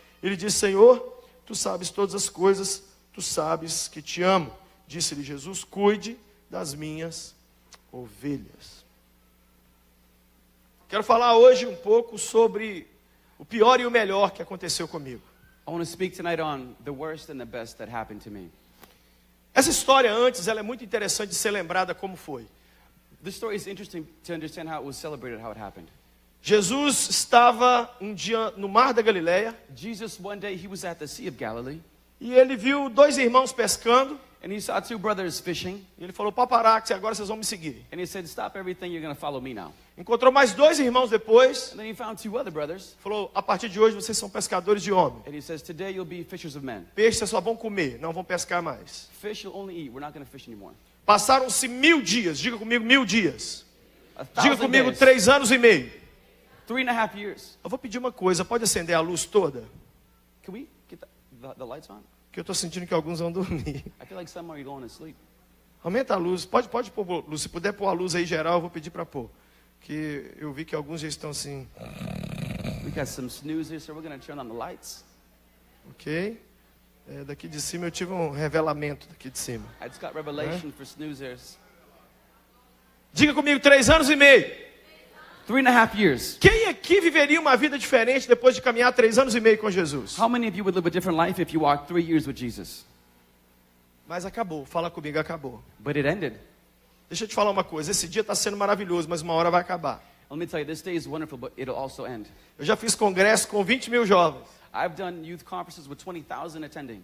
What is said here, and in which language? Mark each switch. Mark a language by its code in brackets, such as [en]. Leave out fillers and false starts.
[pt] Ele disse, Senhor, tu sabes todas as coisas, tu sabes que te amo. Disse-lhe Jesus, cuide das minhas ovelhas. Quero falar hoje um pouco sobre o pior e o melhor que aconteceu comigo. [en] I want to speak tonight on the worst and the best that happened to me. [pt] Essa história antes, ela é muito interessante de ser lembrada como foi. [en] This story is interesting to understand how it was celebrated, how it happened. [pt] Jesus estava um dia no mar da Galileia [en] Jesus, one day, he was at the Sea of Galilee, [pt] e ele viu dois irmãos pescando [en] and he saw two brothers fishing, [pt] e ele falou, paparazzi, agora vocês vão me seguir. [en] and he said, stop everything, you're going to follow me now. [pt] Encontrou mais dois irmãos depois, [en] And then he found two other brothers, [pt] falou, a partir de hoje vocês são pescadores de homens. [en] and he says, today you'll be fishers of men. [pt] Peixe vocês só vão comer, não vão pescar mais. [en] Fish you'll only eat, we're not going to fish anymore. [pt] Passaram-se 1000 dias, diga comigo 1000 dias. [en] 1,000 [pt] Diga comigo [en] days, [pt] 3 anos e meio. [en] 3.5 years. [pt] Eu vou pedir uma coisa, pode acender a luz toda? [en] Can we get the lights on? [pt] Que eu estou sentindo que alguns vão dormir. [en] I feel like some are going to sleep. [pt] Aumenta a luz, pode pôr luz, se puder pôr a luz aí geral, eu vou pedir para pôr. Que eu vi que alguns já estão assim, [en] We got some snoozers, so we're going to turn on the lights. ok? [pt] Daqui de cima eu tive um revelamento daqui de cima. [en] I just got revelation for snoozers. [pt] Diga comigo 3 anos e meio. [en] 3.5 years. [pt] Quem aqui viveria uma vida diferente depois de caminhar 3 anos e meio com Jesus? [en] How many of you would live a different life if you walked 3 years with Jesus? [pt] Mas acabou, fala comigo, acabou. [en] But it ended. [pt] Deixa eu te falar uma coisa, esse dia está sendo maravilhoso, mas uma hora vai acabar. [en] Let me tell you, this day is wonderful, but it'll also end. [pt] Eu já fiz congresso com 20 mil jovens. [en] I've done youth conferences with 20,000 attending.